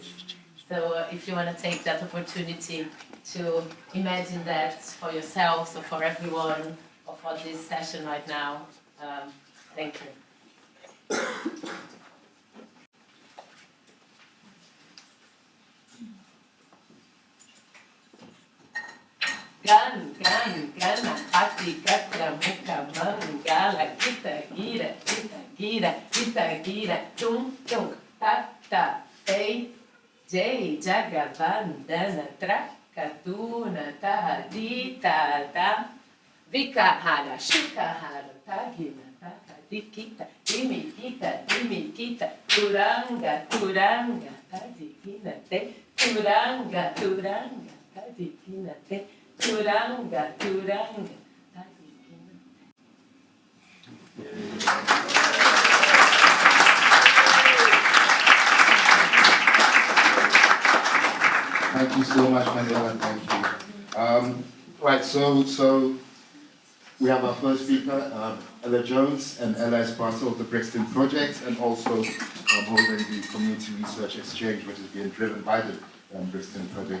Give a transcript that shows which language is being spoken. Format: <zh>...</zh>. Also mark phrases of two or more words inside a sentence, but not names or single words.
<en>So if you want to take that opportunity to imagine that for yourselves or for everyone or for this session right now, thank you. Gan, hati, katra, muka, mangala, kita, tung, tata, ei, jay, jagavan, dana, traka, tuna, tahadita, da, vikahara, shukahara, tagina, tahadikita, imikita, turanga, tadikina, te, turanga, tadikina, te, Turanga, Thank you so much, Manuela. Thank you. Right, so we have our first speaker, Ella Jones, and Ella is part of the Brixton project and also holding the community research exchange, which is being driven by the Brixton project.</en>